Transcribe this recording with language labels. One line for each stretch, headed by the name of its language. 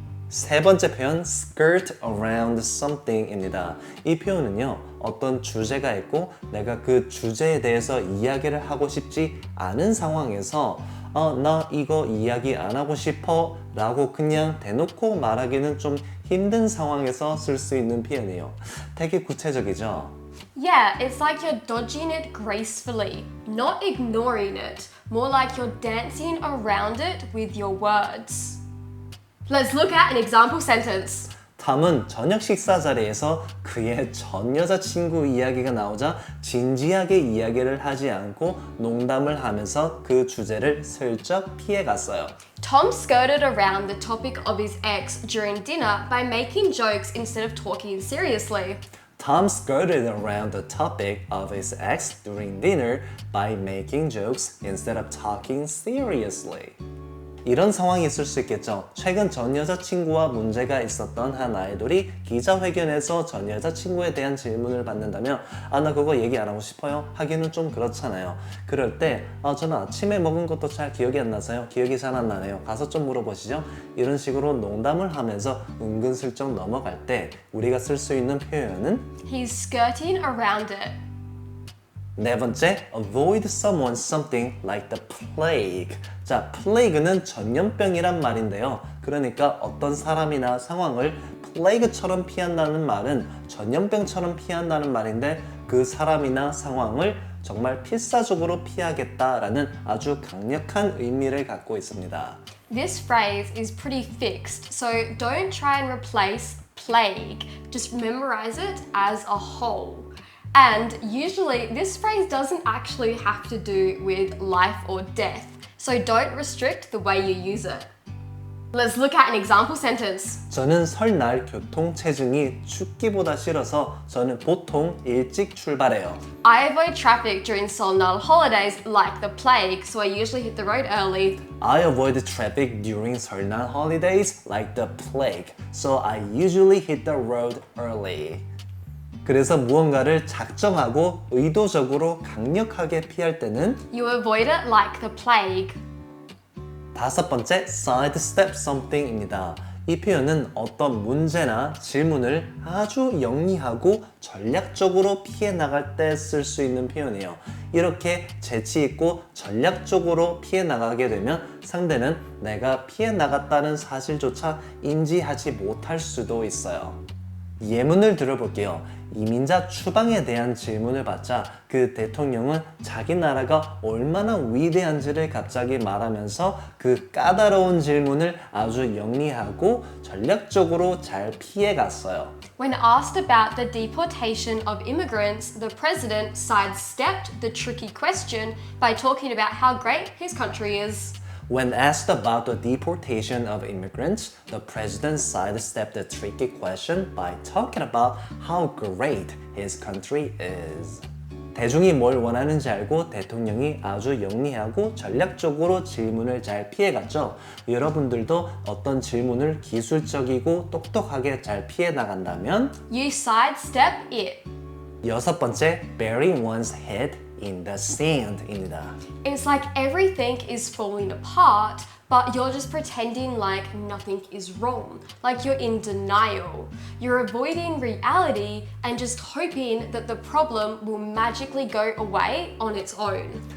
Korean: 세 번째 표현
English: skirt around something
Korean: 입니다. 이 표현은요, 어떤 주제가 있고 내가 그 주제에 대해서 이야기를 하고 싶지 않은 상황에서 나 이거 이야기 안 하고 싶어 라고 그냥 대놓고 말하기는 좀 힘든 상황에서 쓸 수 있는 표현이에요. 되게 구체적이죠?
English: Yeah, it's like you're dodging it gracefully, not ignoring it, more like you're dancing around it with your words. Let's look at an example sentence.
Korean: 탐은 저녁 식사 자리에서 그의 전 여자친구 이야기가 나오자 진지하게 이야기를 하지 않고 농담을 하면서 그 주제를 슬쩍 피해갔어요.
English: Tom skirted around the topic of his ex during dinner by making jokes instead of talking seriously. Tom skirted around the topic of his ex during dinner by making jokes instead of talking seriously.
Korean: 이런 상황이 있을 수 있겠죠. 최근 전 여자친구와 문제가 있었던 한 아이돌이 기자회견에서 전 여자친구에 대한 질문을 받는다면 나 그거 얘기 안 하고 싶어요 하기는 좀 그렇잖아요. 그럴 때 저는 아침에 먹은 것도 잘 기억이 안 나서요. 기억이 잘 안 나네요. 가서 좀 물어보시죠. 이런 식으로 농담을 하면서 은근슬쩍 넘어갈 때 우리가 쓸 수 있는 표현은
English: He's skirting around it.
Korean: 네 번째,
English: avoid someone something like the plague.
Korean: 자, plague는 전염병이란 말인데요. 그러니까 어떤 사람이나 상황을 plague처럼 피한다는 말은 전염병처럼 피한다는 말인데 그 사람이나 상황을 정말 필사적으로 피하겠다라는 아주 강력한 의미를 갖고 있습니다.
English: This phrase is pretty fixed, so don't try and replace plague. Just memorize it as a whole. And usually this phrase doesn't actually have to do with life or death, so don't restrict the way you use it. Let's look at an example sentence.
Korean: 저는 설날 교통 체증이 춥기보다 싫어서 저는 보통 일찍 출발해요.
English: I avoid traffic during Solnal holidays like the plague, so I usually hit the road early. I avoid traffic during 설날 holidays like the plague, so I usually hit the road early.
Korean: 그래서 무언가를 작정하고 의도적으로 강력하게 피할 때는
English: You avoid it like the plague.
Korean: 다섯 번째,
English: sidestep something
Korean: 입니다. 이 표현은 어떤 문제나 질문을 아주 영리하고 전략적으로 피해 나갈 때 쓸 수 있는 표현이에요. 이렇게 재치 있고 전략적으로 피해 나가게 되면 상대는 내가 피해 나갔다는 사실조차 인지하지 못할 수도 있어요. 예문을 들어볼게요. 이민자 추방에 대한 질문을 받자 그 대통령은 자기 나라가 얼마나 위대한지를 갑자기 말하면서 그 까다로운 질문을 아주 영리하고 전략적으로 잘 피해갔어요.
English: When asked about the deportation of immigrants, the president sidestepped the tricky question by talking about how great his country is. When asked about the deportation of immigrants, the president sidestepped the tricky question by talking about how great his country is.
Korean: 대중이 뭘 원하는지 알고 대통령이 아주 영리하고 전략적으로 질문을 잘 피해갔죠. 여러분들도 어떤 질문을 기술적이고 똑똑하게 잘 피해 나간다면
English: You sidestep it.
Korean: 여섯 번째,
English: burying one's head in the sand
Korean: 입니다.
English: It's like everything is falling apart, but you're just pretending like nothing is wrong, like you're in denial. You're avoiding reality and just hoping that the problem will magically go away on its own.